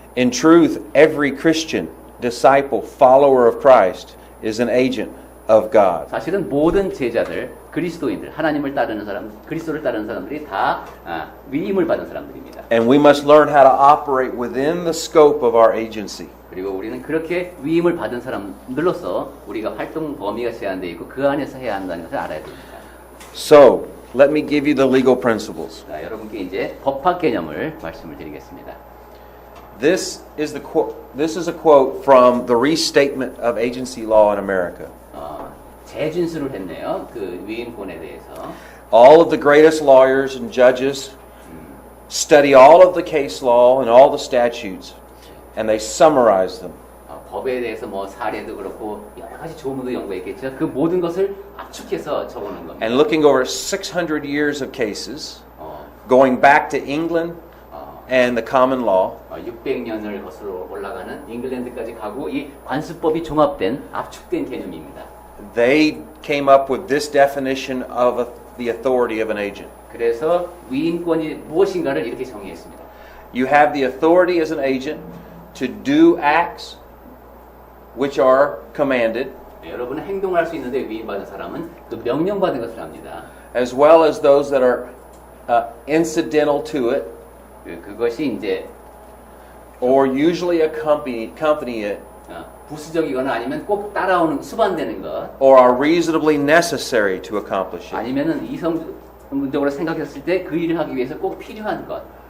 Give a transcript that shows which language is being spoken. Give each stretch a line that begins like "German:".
English: In truth, every Christian, disciple, follower of Christ is an agent of God.
Korean: 사실은 모든 제자들, 그리스도인들, 하나님을 따르는 사람, 그리스도를 따르는 사람들이 다 위임을 받은 사람들입니다.
English: And we must learn how to operate within the scope of our agency.
Korean: 그리고 우리는 그렇게 위임을 받은 사람들로서 우리가 활동 범위가 제한되어 있고 그 안에서 해야 한다는 것을 알아야 됩니다.
English: So, let me give you the legal principles.
Korean: 자, 여러분께 이제 법학 개념을 말씀을 드리겠습니다.
English: This is a quote from the Restatement of Agency Law in America.
Korean: 재준수를 했네요. 그 위임권에 대해서.
English: All of the greatest lawyers and judges study all of the case law and all the statutes, and they summarize them.
Korean: 법에 대해서 뭐 사례도 그렇고 여러 가지 조문도 연구했겠죠. 그 모든 것을 압축해서 적어놓은 겁니다.
English: And looking over 600 years of cases, going back to England and the common law,
Korean: 600년을 거슬러 올라가는 잉글랜드까지 가고 이 관습법이 종합된 압축된 개념입니다.
English: they came up with this definition of the authority of an agent.
Korean: 그래서 위임권이 무엇인가를 이렇게 정의했습니다.
English: You have the authority as an agent to do acts which are commanded,
Korean: 여러분은 행동할 수 있는데 위임받은 사람은 또 명령받은 것을 합니다.
English: as well as those that are incidental to it,
Korean: 그것이 이제
English: or usually accompany it,
Korean: 부수적이거나 아니면 꼭 따라오는 수반되는 것,
English: or are reasonably necessary to accomplish it.
Korean: 아니면은 이성적으로 생각했을 때 그 일을 하기 위해서 꼭 필요한 것.